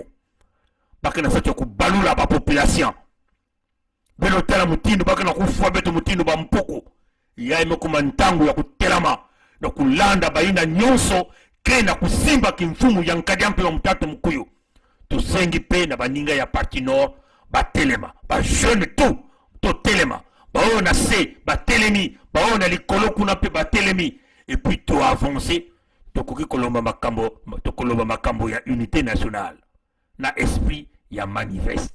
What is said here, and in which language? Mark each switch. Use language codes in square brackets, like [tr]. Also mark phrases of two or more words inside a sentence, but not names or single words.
[kg] Bakena sacho kubalula ba population. Beno tala mutino bakena kufua beto mutino ba mpoko. Ya ime kumantangu ya kutelama na kulanda baina nyonso kena kusimba kimfumu ya Nkadia Mpemba Mutatu Mkuyu. Tusengi pe na baninga ya parti nord ba telema. [ln] Ba jeune to telema. Ba ona se ba telemi. Ba ona likolo kuna pe ba telemi. [fr] Et puis to avancer. [ln] Tokoki kolomba makambo ya [fr] unité nationale [ln] na esprit ya manifeste.